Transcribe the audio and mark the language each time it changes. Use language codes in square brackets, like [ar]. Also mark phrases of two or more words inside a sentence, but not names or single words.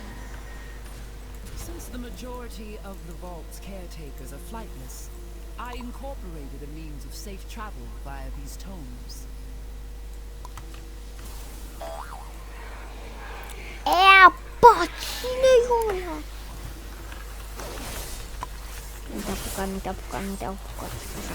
[en] Since the majority of the vault's caretakers are flightless, I incorporated a means of safe travel via these tomes. [ro] Ea, pa, cine-i ăla? Nu te-a apucat. Așa.